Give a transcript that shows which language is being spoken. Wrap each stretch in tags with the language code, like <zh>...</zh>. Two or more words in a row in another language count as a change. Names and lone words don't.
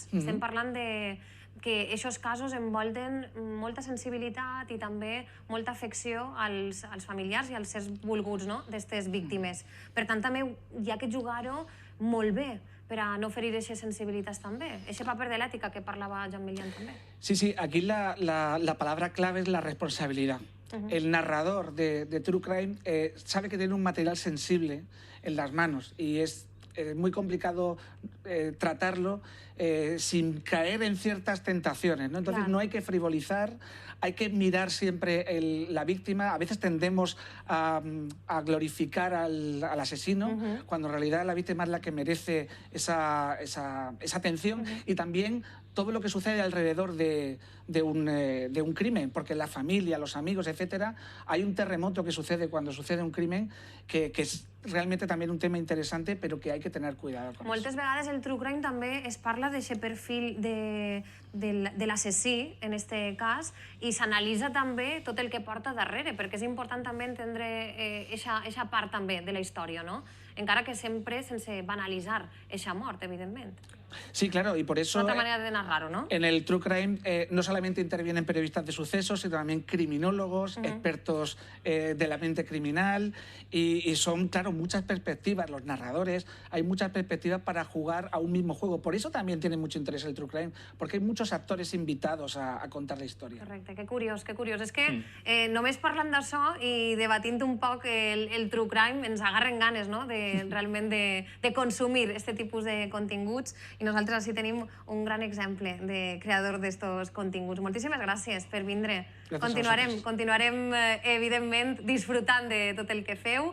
<ca>Estem parlant de que aquests casos envolten molta sensibilitat i també molta afecció als familiars i als sers volguts, no?, d'aquestes víctimes. Per tant, també hi ha que jugar-ho molt bé per a no ferir aquestes sensibilitats també. Aquest paper de l'ètica que parlava Joan Milian també. Sí,</ca> <es>aquí la palabra clave es la responsabilidad. El narrador de True Crime sabe que tiene un material sensible en las manos y es muy complicado tratarlo sin caer en ciertas tentaciones, ¿no? Entonces no hay que frivolizar, hay que mirar siempre la víctima. A veces tendemos a glorificar al asesino, cuando en realidad la víctima es la que merece esa atención, y también todo lo que sucede alrededor de un crimen, porque la familia, los amigos, etcétera, hay un terremoto que sucede cuando sucede un crimen que es realmente también un tema interesante, pero que hay que tener cuidado con</es> <ca>Moltes vegades el True Crime també es parla d'aquest perfil de l'assassí, en este cas, i s'analitza també tot el que porta darrere, perquè és important també entendre aquesta part també de la història, no? Encara que sempre sense banalitzar aquesta mort, evidentment. Sí,</ca> <es>claro, y por eso Otra manera de narrarlo, ¿no? En el True Crime no solamente intervienen periodistas de sucesos, sino también criminólogos, expertos de la mente criminal, y son, claro, muchas perspectivas, los narradores, hay muchas perspectivas para jugar a un mismo juego. Por eso también tiene mucho interés el True Crime, porque hay muchos actores invitados a contar la història.</es> <ca>Correcte, que curiós, que curiós. És que només parlant d'això i debatint un poc el True Crime ens agarren ganes, no?, realment de consumir aquest tipus de continguts, i nosaltres així tenim un gran exemple de creador d'estos continguts. Moltíssimes gràcies per vindre. Continuarem, evidentment, disfrutant de tot el que feu.</ca>